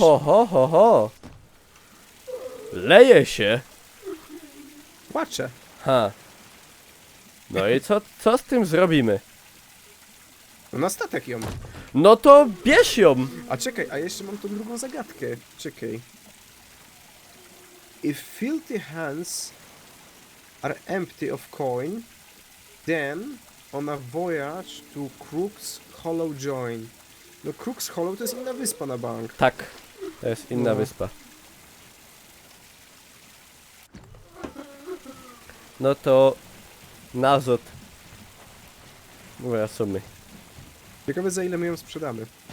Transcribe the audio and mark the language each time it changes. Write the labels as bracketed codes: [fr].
[pl] ho. Leje się. Płaczę. Ha. No i co z tym zrobimy? No na statek ją. No to bierz ją. A czekaj, a jeszcze mam tą drugą zagadkę. Czekaj. [en] If filthy hands are empty of coin, then on a voyage to Crook's Hollow join. [pl] No Crook's Hollow to jest inna wyspa na bank. Tak. To jest inna No. wyspa. No to... Nazot. Wracamy. Ciekawe za ile my ją sprzedamy.